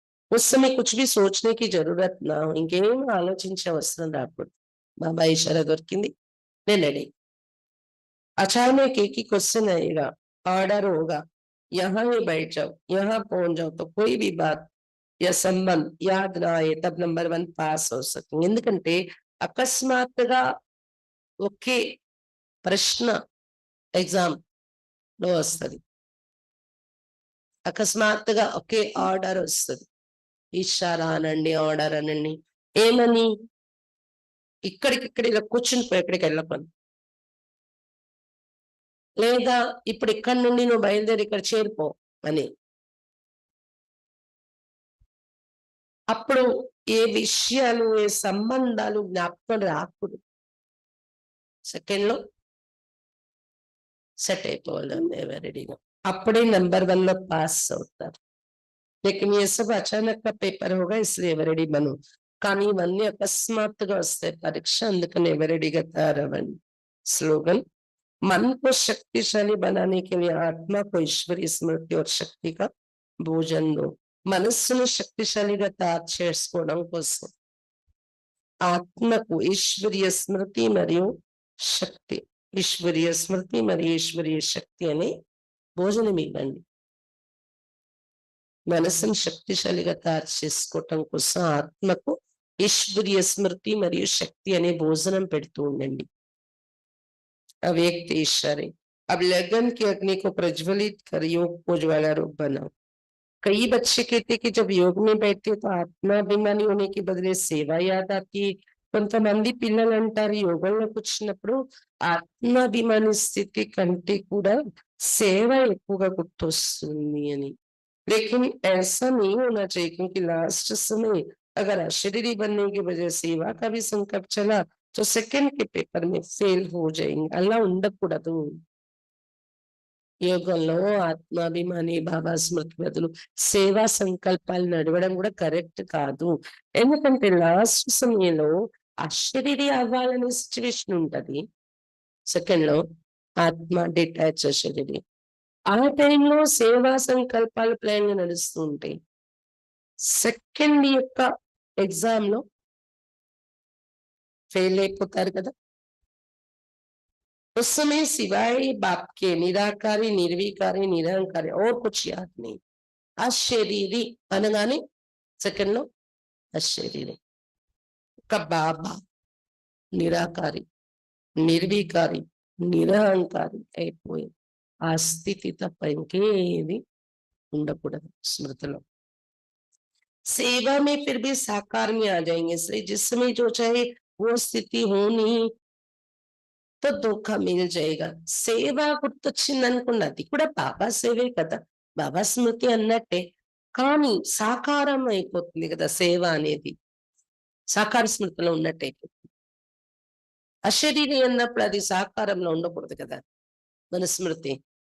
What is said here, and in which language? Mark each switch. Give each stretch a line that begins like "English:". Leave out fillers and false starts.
Hindi: उस समय कुछ भी सोचने की जरूरत ना हो,
Telugu: ఇంకేం ఆలోచించే అవసరం రాకూడదు. బాబా ఇషారా దొరికింది, నేను రెడీ.
Hindi: अचानक एक ही क्वेश्चन आएगा, ऑर्डर होगा, यहाँ ही बैठ जाओ, यहाँ पहुंच जाओ, तो कोई भी बात या संबंध याद ना आए तब नंबर 1 పాస్ हो सकेंगे.
Telugu: ఎందుకంటే అకస్మాత్తుగా ఒకే ప్రశ్న ఎగ్జామ్ లో వస్తుంది, అకస్మాత్తుగా ఒకే ఆర్డర్ వస్తుంది. ఇషారా అనండి, ఆర్డర్ అనండి, ఏమని ఇక్కడికిక్కడ ఇలా కూర్చుని ఎక్కడికి వెళ్ళపని, లేదా ఇప్పుడు ఇక్కడి నుండి నువ్వు బయలుదేరి ఇక్కడ చేరిపో అని. అప్పుడు ఏ విషయాలు, ఏ సంబంధాలు జ్ఞాపకం రాకూడదు. సెకండ్ లో సెట్ అయిపోవాలి ఎవరెడీగా. అప్పుడే నెంబర్ 1 లో పాస్ అవుతారు.
Hindi: लेकिन ये सब अचानक का पेपर होगा इसलिए ఎవరెడీ బను.
Telugu: కానీ ఇవన్నీ అకస్మాత్తుగా వస్తాయి పరీక్ష, అందుకని ఎవరెడీగా తయారవ్వండి.
Hindi: स्लोगन, मन को शक्तिशाली बनाने के लिए आत्मा को ईश्वरीय स्मृति और शक्ति का भोजन दो.
Telugu: మనస్సును శక్తిశాలిగా తయారు చేసుకోవడం కోసం ఆత్మకు ఈశ్వరీయ స్మృతి మరియు శక్తి, ఈశ్వరీయ స్మృతి మరియు ఈశ్వరీయ శక్తి అనే భోజనం ఇవ్వండి. మనసును శక్తిశాలిగా తయారు చేసుకోవటం కోసం ఆత్మకు ఈశ్వరీయ స్మృతి మరియు శక్తి అనే భోజనం పెడుతూ ఉండండి.
Hindi: अव्यक्त इशारे, अब लगन की अग्नि को प्रज्वलित कर योग को ज्वाला रूप बनाओ. कई बच्चे कहते कि जब योग में बैठते तो आत्माभिमानी होने के बदले सेवा याद आती.
Telugu: కొంతమంది పిల్లలు అంటారు యోగంలో కూర్చున్నప్పుడు ఆత్మాభిమాని స్థితి కంటే కూడా సేవ ఎక్కువగా గుర్తొస్తుంది అని.
Hindi: लेकिन ऐसा नहीं होना चाहिए, क्योंकि लास्ट समय अगर अशरीरी बनने की वजह से सेवा का भी संकट चला तो सेकंड के पेपर में फेल हो जाएंगे.
Telugu: అలా ఉండకూడదు. యోగంలో ఆత్మాభిమాని బాబా స్మృతి బదులు సేవా సంకల్పాలు నడవడం కూడా కరెక్ట్ కాదు. ఎందుకంటే లాస్ట్ సమయంలో అశరీరి అవ్వాలనే సిచ్యువేషన్ ఉంటది. సెకండ్ లో ఆత్మ డిటాచ్ అశరీరి. ఆ టైంలో సేవా సంకల్పాలు ప్లాన్ గా నడుస్తూ ఉంటాయి. సెకండ్ యొక్క ఎగ్జామ్ లో ఫెయిల్ అయిపోతారు కదా.
Hindi: उस समय सिवाय बाप के निराकारी, निर्विकारी, निरंकारी और कुछ याद नहीं.
Telugu: అశరీరి అనగానే సెకండ్ లో అశరీరి. ఒక బాబా నిరాకారి, నిర్వికారి, నిరహంకారి అయిపోయి ఆ స్థితి తప్ప ఇంకేది ఉండకూడదు స్మృతిలో.
Hindi: सेवा में फिर भी साकार में आ जाएंगे, इसलिए जिस समय जो चाहे वो स्थिति होनी तो धोखा मिल जाएगा.
Telugu: సేవ గుర్తొచ్చింది అనుకోండి, అది కూడా బాబా సేవే కదా, బాబా స్మృతి అన్నట్టే. కానీ సాకారం అయిపోతుంది కదా సేవ అనేది, సాకార స్మృతిలో ఉన్నట్టు అయిపోతుంది. అశరీరి అన్నప్పుడు అది సాకారంలో ఉండకూడదు కదా మన స్మృతి.